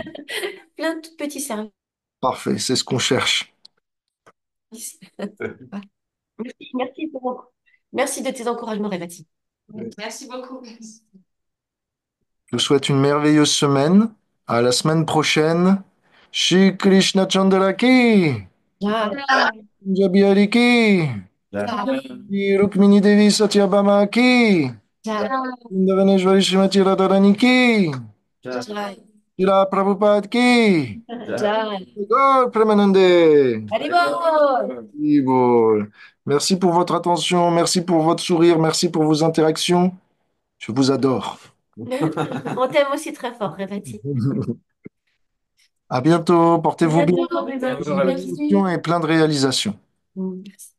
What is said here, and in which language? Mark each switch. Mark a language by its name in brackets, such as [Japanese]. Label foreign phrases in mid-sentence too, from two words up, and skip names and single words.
[French] Plein de tout petits services. parfait, c'est ce qu'on cherche. Merci merci de tes encouragements, Ravati. Merci beaucoup. Je vous souhaite une merveilleuse semaine. À la semaine prochaine. [Hindi] श्री कृष्ण चंद्र की, Jai. पंजाबी हरि की, श्री रुक्मिणी देवी सत्यभामा की, Jai. वृंदावनेश्वरी श्रीमती राधारानी की, Jai. श्री प्रभुपाद की, Jai. [Bangla] গৌর প্রেমানন্দে. [Hindi] Haribol. [French] Oui, bon. Merci pour votre attention, merci pour votre sourire, merci pour vos interactions. Je vous adore. On t'aime aussi très fort, Ravati. À bientôt, portez-vous bien. Bientôt, Ravati. Ravati. Merci. Et plein de réalisations.